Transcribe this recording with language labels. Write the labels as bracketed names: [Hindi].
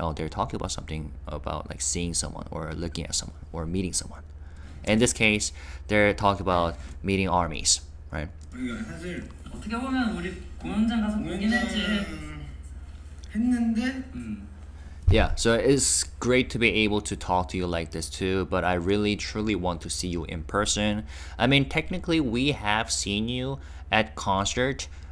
[English] Oh, they're talking about something about like seeing someone or looking at someone or meeting someone. In this case, they're talking about meeting armies, right? [Korean] 우리가 사실 어떻게 보면 우리 공연장 가서 보긴 했지. 했는데 [English] Yeah, so it's great to be able to talk to you like this too, but I really truly want to see you in person. I mean, technically, we have seen you at concert.